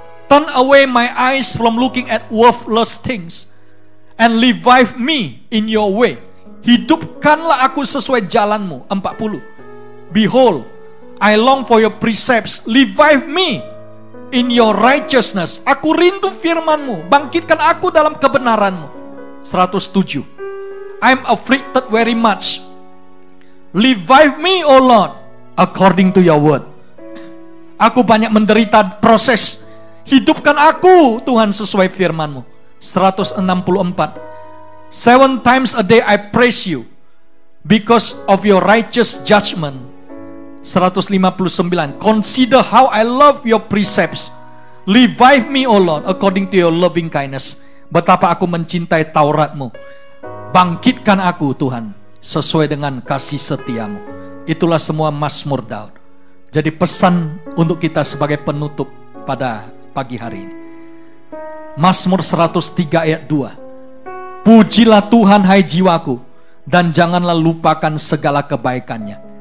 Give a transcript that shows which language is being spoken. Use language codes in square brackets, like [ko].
[en] Turn away my eyes from looking at worthless things and revive me in your way. [id] Hidupkanlah aku sesuai jalanmu. [en] 40. Behold, I long for your precepts. Revive me in your righteousness. [id] Aku rindu firmanmu. Bangkitkan aku dalam kebenaranmu. [en] 107. I'm afflicted very much. Revive me, O Lord, according to your word. [id] Aku banyak menderita proses. Hidupkan aku, Tuhan, sesuai firman-Mu. 164. [en] 7 times a day I praise you because of your righteous judgment. 159. Consider how I love your precepts. Revive me, O Lord, according to your loving kindness. [id] Betapa aku mencintai Taurat-Mu. Bangkitkan aku, Tuhan, sesuai dengan kasih setiamu. Itulah semua Mazmur Daud. Jadi pesan untuk kita sebagai penutup pada pagi hari ini. Mazmur 103 ayat 2. Pujilah Tuhan hai jiwaku, dan janganlah lupakan segala kebaikannya.